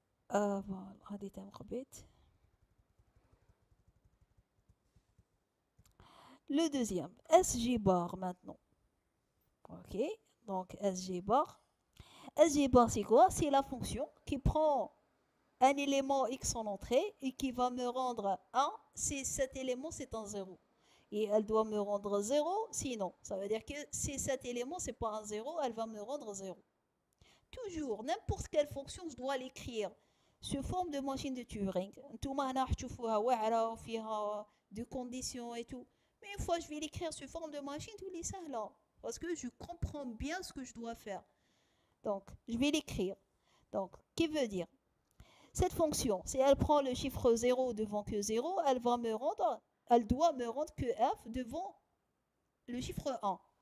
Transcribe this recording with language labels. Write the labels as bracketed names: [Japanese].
[French] Voilà, [Arabic] غادي تنقبت. [French] Le deuxième, SG bar maintenant. Ok, donc SG bar. SG bar, c'est quoi? C'est la fonction qui prend un élément x en entrée et qui va me rendre 1 si cet élément c'est un 0. Et elle doit me rendre 0 sinon. Ça veut dire que si cet élément c'est pas un 0, elle va me rendre 0. Toujours, n'importe quelle fonction, je dois l'écrire sous forme de machine de Turing. [Arabic] نتوما هنا تشوفوها واعرة وفيها [French] de conditions et tout. Mais une fois je vais l'écrire sous forme de machine, tout les ça là. Parce que je comprends bien ce que je dois faire. Donc, je vais l'écrire. Donc, qui veut dire cette fonction, si elle prend le chiffre 0 devant que 0, elle doit me rendre que f devant le chiffre 1.